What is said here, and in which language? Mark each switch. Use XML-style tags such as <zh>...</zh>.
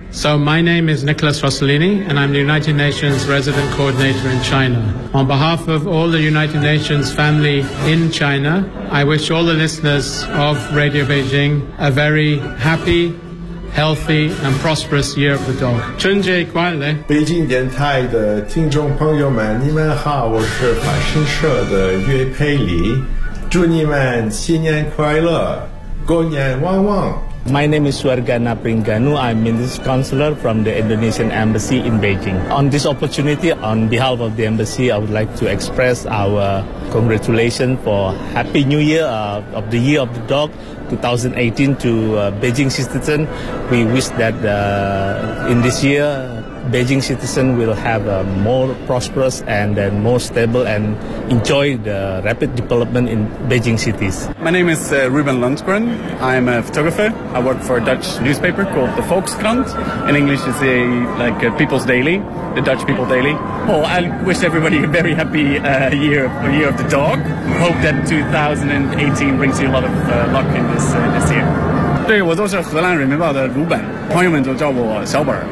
<en>So my name is Nicholas Rossellini, and I'm the United Nations Resident Coordinator in China. On behalf of all the United Nations family in China, I wish all the listeners of Radio Beijing a very happy, healthy, and prosperous Year of the Dog.</en> <zh>春节快乐！北京电台的听众朋友们，你们好，我是法新社的岳佩里，祝你们新年快乐，过年旺旺。</zh> <en>My name is Suargana Pringanu. I'm Minister Counselor from the Indonesian Embassy in Beijing. On this opportunity, on behalf of the Embassy, I would like to express our congratulations for Happy New Year of the Year of the Dog 2018 to Beijing citizen. We wish that in this year, Beijing citizen will have a more prosperous and more stable and enjoy the rapid development in Beijing cities. My name is Ruben Lundgren. I'm a photographer. I work for a Dutch newspaper called the Volkskrant. In English, it's a, like a People's Daily, the Dutch People Daily. Oh, I wish everybody a very happy year of the dog. Hope that 2018 brings you a lot of luck in this year.</en> <zh>对，我都是荷兰人民报的鲁本，朋友们都叫我小本。</zh>